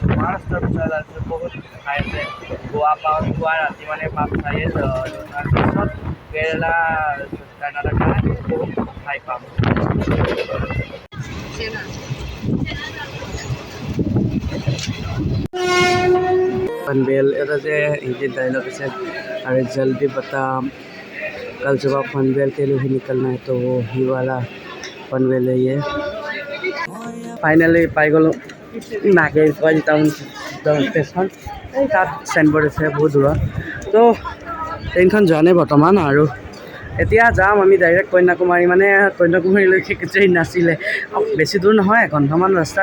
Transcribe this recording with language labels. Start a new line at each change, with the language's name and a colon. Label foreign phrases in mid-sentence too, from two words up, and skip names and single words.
Assamese: মহাৰাষ্ট্ৰৰ পিছত আছে বহুত ঠাই আছে। গোৱা পাওঁ, গোৱা ৰাতি মানে পাম চায়ে। তাৰপিছত কেৰেলা, কৰ্ণাটকা বহুত ঠাই পাম।
Hindi: पनवेल
Assamese: এটা যে হিন্দী ডায়লগ আছে,
Hindi: अरे जल्दी बता कल सुबह पनवेल के लिए ही निकलना है, तो वो ही वाला पनवेल है ये।
Assamese: ফাইনেলি পাই গ'লোঁ নাগেৰকৈল টাউন ষ্টেচন। এই তাত চাইনবৰ্ড আছে বহুত দূৰত। তো ট্ৰেইনখন যোৱা নাই বৰ্তমান, আৰু এতিয়া যাম আমি ডাইৰেক্ট কন্যাকুমাৰী। মানে কন্যাকুমাৰীলৈকে ট্ৰেইন নাছিলে, বেছি দূৰ নহয়, এঘণ্টামান ৰাস্তা।